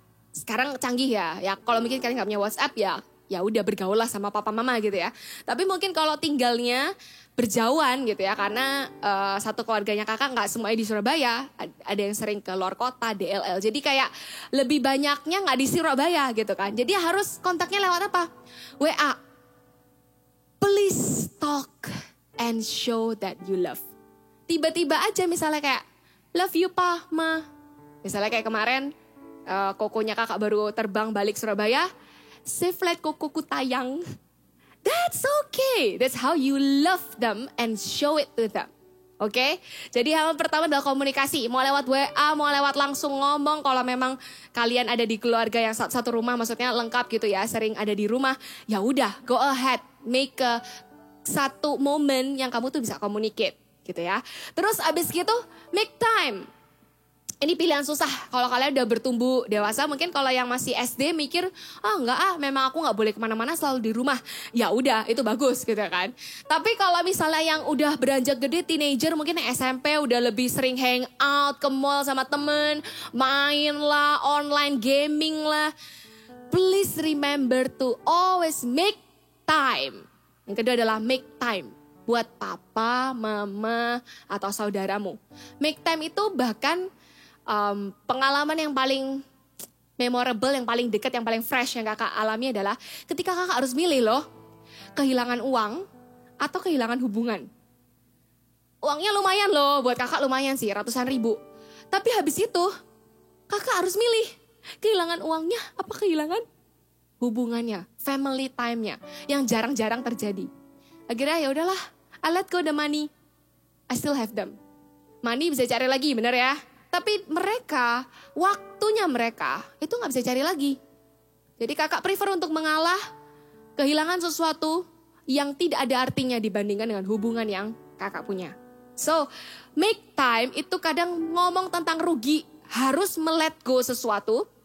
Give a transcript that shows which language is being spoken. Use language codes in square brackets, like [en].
[id] Sekarang canggih ya. Ya kalau mungkin kalian gak punya WhatsApp ya udah bergaul lah sama papa mama gitu ya. Tapi mungkin kalau tinggalnya berjauhan gitu ya, karena satu keluarganya kakak nggak semuanya di Surabaya, ada yang sering ke luar kota, DLL. Jadi kayak lebih banyaknya nggak di Surabaya gitu kan. Jadi harus kontaknya lewat apa? WA. [en] Please talk and show that you love. [id] Tiba-tiba aja misalnya kayak [en] love you [id] pa, ma. Misalnya kayak kemarin kokonya kakak baru terbang balik Surabaya. [en] Save flight [id] kokoku tayang. [en] That's okay. That's how you love them and show it to them. Oke? [id] Jadi hal pertama adalah komunikasi. Mau lewat WA, mau lewat langsung ngomong. Kalau memang kalian ada di keluarga yang satu rumah, maksudnya lengkap gitu ya, sering ada di rumah, ya udah, [en] go ahead, [id] make satu momen yang kamu tuh bisa communicate gitu ya. Terus abis gitu, make time. Ini pilihan susah. Kalau kalian udah bertumbuh dewasa, mungkin kalau yang masih SD mikir, memang aku nggak boleh kemana-mana, selalu di rumah. Ya udah, itu bagus gitu kan. Tapi kalau misalnya yang udah beranjak gede, teenager, mungkin yang SMP udah lebih sering hang out ke mall sama temen, main lah, online gaming lah. [en] Please remember to always make time. [id] Yang kedua adalah make time buat papa, mama, atau saudaramu. Make time itu bahkan pengalaman yang paling memorable, yang paling dekat, yang paling fresh yang kakak alami adalah ketika kakak harus milih loh, kehilangan uang atau kehilangan hubungan. Uangnya lumayan loh, buat kakak lumayan sih, ratusan ribu. Tapi habis itu kakak harus milih kehilangan uangnya apa kehilangan hubungannya, family time-nya yang jarang-jarang terjadi. Akhirnya ya udahlah, [en] I let go the money, I still have them. [id] Money bisa cari lagi, bener ya? Tapi mereka, waktunya mereka itu gak bisa cari lagi. Jadi kakak prefer untuk mengalah, kehilangan sesuatu yang tidak ada artinya dibandingkan dengan hubungan yang kakak punya. So, make time itu kadang ngomong tentang rugi, harus let go sesuatu.